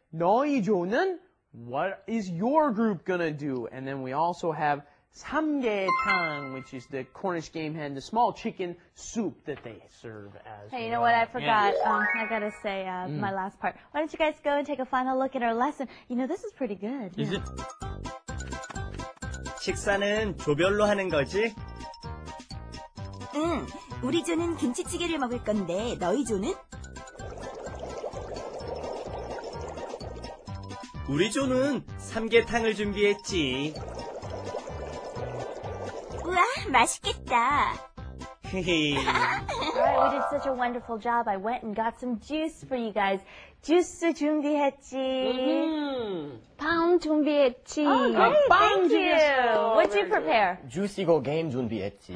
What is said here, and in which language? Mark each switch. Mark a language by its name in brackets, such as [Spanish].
[English] 너희조는, what is your group gonna do? And then we also have samgyetang, which is the Cornish game hen, the small chicken soup that they serve as Hey, you know what? I forgot. Yeah. I gotta say my last part. Why don't you guys go and take a final look at our lesson? You know, this is pretty good. Is it? [Korean] 식사는 조별로 하는 거지? 응, 우리 조는 김치찌개를 먹을 건데 너희 조는? 우리 조는 삼계탕을 준비했지. 우와, 맛있겠다. 헤헤. [English] Alright, we did such a wonderful job. I went and got some juice for you guys. [Korean] 주스 준비했지. 빵 준비했지. [English] Oh, great. [Korean] 빵 [English] Thank you. [Korean] 준비했어. [English] What'd you Very good. prepare? [Korean] 주시고 게임 준비했지.